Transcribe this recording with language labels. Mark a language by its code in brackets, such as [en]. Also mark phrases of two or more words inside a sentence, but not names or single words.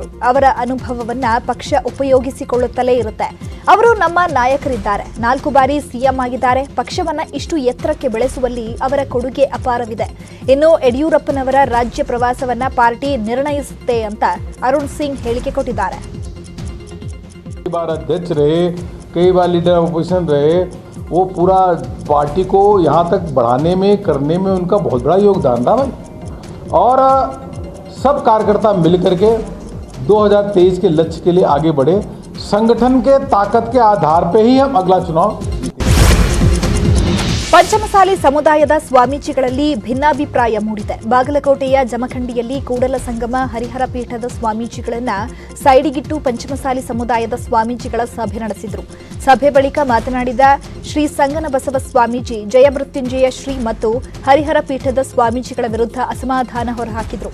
[kn] ಅವರ ಅನುಭವವನ್ನ ಪಕ್ಷ ಉಪಯೋಗಿಸಿಕೊಳ್ಳುತ್ತಲೇ ಇರುತ್ತೆ. ಅವರು ನಮ್ಮ ನಾಯಕರಿದ್ದಾರೆ. 4 ಬಾರಿ ಸಿಎಂ ಆಗಿದ್ದಾರೆ. ಪಕ್ಷವನ್ನ ಇಷ್ಟು ಎತ್ತರಕ್ಕೆ ಬೆಳೆಸುವಲ್ಲಿ ಅವರ ಕೊಡುಗೆ ಅಪಾರವಿದೆ. ಇನ್ನು ಯಡಿಯೂರಪ್ಪನವರ ರಾಜ್ಯ ಪ್ರವಾಸವನ್ನ ಪಾರ್ಟಿ ನಿರ್ಣಯಿಸುತ್ತೆ ಅಂತ ಅರುಣ್ ಸಿಂಗ್ ಹೇಳಿಕೆ ಕೊಟ್ಟಿದ್ದಾರೆ. [hi] कई बार अध्यक्ष रहे, कई बार [en] leader opposition [hi] रहे, वो पूरा पार्टी को यहाँ तक बढ़ाने में करने में उनका बहुत बड़ा योगदान रहा भाई। और सब कार्यकर्ता मिल करके 2023 के लक्ष्य के लिए आगे बढ़े। संगठन के ताकत के आधार पे ही हम अगला चुनाव। [kn] ಪಂಚಮಸಾಲಿ ಸಮುದಾಯದ ಸ್ವಾಮೀಜಿಗಳಲ್ಲಿ ಭಿನ್ನಾಭಿಪ್ರಾಯ ಮೂಡಿದೆ. ಬಾಗಲಕೋಟೆಯ ಜಮಖಂಡಿಯಲ್ಲಿ ಕೂಡಲ ಸಂಗಮ ಹರಿಹರ ಪೀಠದ ಸ್ವಾಮೀಜಿಗಳನ್ನ ಸೈಡಿಗಿಟ್ಟು ಪಂಚಮಸಾಲಿ ಸಮುದಾಯದ ಸ್ವಾಮೀಜಿಗಳ ಸಭೆ ನಡೆಸಿದರು. ಸಭೆ ಬಳಿಕ ಮಾತನಾಡಿದ ಶ್ರೀ ಸಂಗನಬಸವ ಸ್ವಾಮೀಜಿ ಜಯಮೃತ್ಯುಂಜಯ ಶ್ರೀ ಮತ್ತು ಹರಿಹರ ಪೀಠದ ಸ್ವಾಮೀಜಿಗಳ ವಿರುದ್ಧ ಅಸಮಾಧಾನ ಹೊರಹಾಕಿದರು.